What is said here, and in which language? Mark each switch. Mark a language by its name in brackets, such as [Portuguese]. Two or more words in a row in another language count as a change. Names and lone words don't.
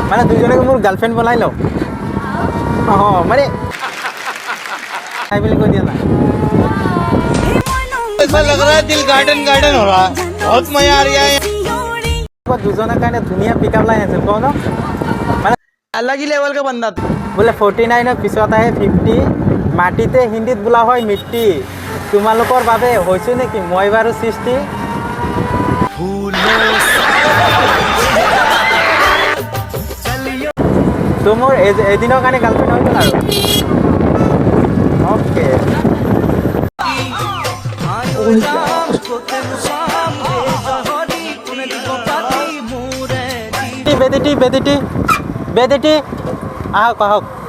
[Assamese] মানে দুজনকে মোৰ গাৰ্লফ্ৰেণ্ড বনাই লওঁ মানে হাই বুলি কৈ দিয়া না [Hindi] ऐसा लग रहा है दिल गार्डन गार्डन हो रहा है बहुत मजा आ रहा है [Assamese] দুজনৰ কাৰণে ধুনীয়া পিকআপ লাইন আছিল কওঁ ন মানে [Hindi] अलग ही लेवल का बंदा था [Assamese] বোলে 49ৰ পিছত আহে 50 মাটিতে হিন্দীত বোলা হয় মিট্টি তোমালোকৰ বাবে হৈছো নেকি মই বাৰু সৃষ্টি তো মোৰ এদিনৰ কাৰণে গাৰ্লফ্ৰেণ্ড হৈ গ'ল আৰু অ'কে বেদিটি আহক আহক